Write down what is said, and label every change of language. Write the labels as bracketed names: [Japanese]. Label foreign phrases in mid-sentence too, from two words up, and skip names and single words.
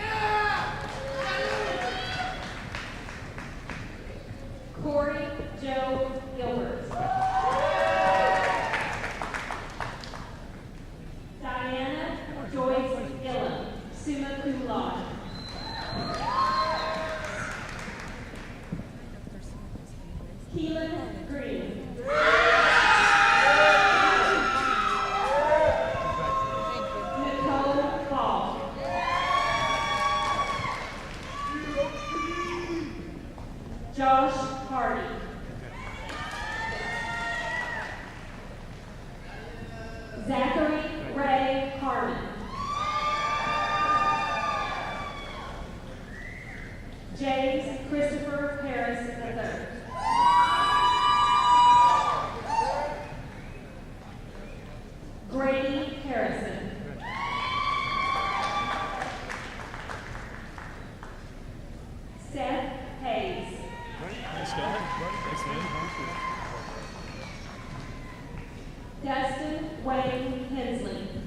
[English] Corey Joe Gilbert. Diana Joyce Gillum, [Latin] summa cum laude. [English] Keelan Green. Nicole Ball. Josh Hardy. Zachary Ray Harmon. James Christopher Harris III. Grady Harrison. Seth Hayes. Dustin Wayne Hensley.